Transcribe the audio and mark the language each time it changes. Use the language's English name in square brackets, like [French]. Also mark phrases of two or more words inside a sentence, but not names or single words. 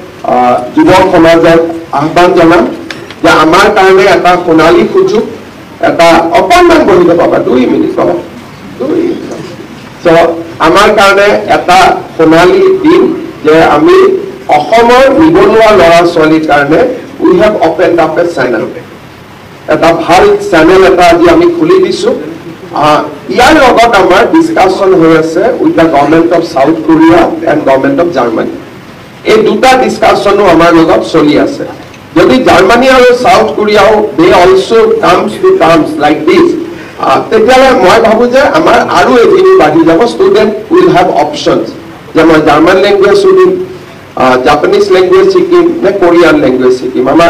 [Assamese] যুৱ সমাজক আহ্বান জনাম যে আমাৰ কাৰণে এটা সোণালী সুযোগ এটা অকণমান বহিব পাবা 2 মিনিট পাবা 2 so আমাৰ কাৰণে এটা সোণালী দিন যে আমি অসমৰ নিবনুৱা ল'ৰা ছোৱালীৰ কাৰণে [English] we have opened up a channel [Assamese] এটা ভাল চেনেল এটা আজি আমি খুলি দিছো ইয়াৰ লগত আমাৰ ডিসকাশন হৈ আছে [English] with the government of South Korea and government of Germany [Assamese] এই দুটা ডিসকাশনো আমাৰ লগত চলি আছে যদি জাৰ্মানী আৰু সাউথ কোৰিয়াও [English] they also comes to terms like this [Assamese] তেতিয়ালে মই ভাবো যে আমাৰ আৰু এদিন বাঢ়ি যাব ষ্টুডেন্ট [English] will have options [Assamese] যে মই [English] German language [Assamese] শিকিম [English] Japanese language [Assamese] শিকিম নে [English] Korean language [Assamese] শিকিম আমাৰ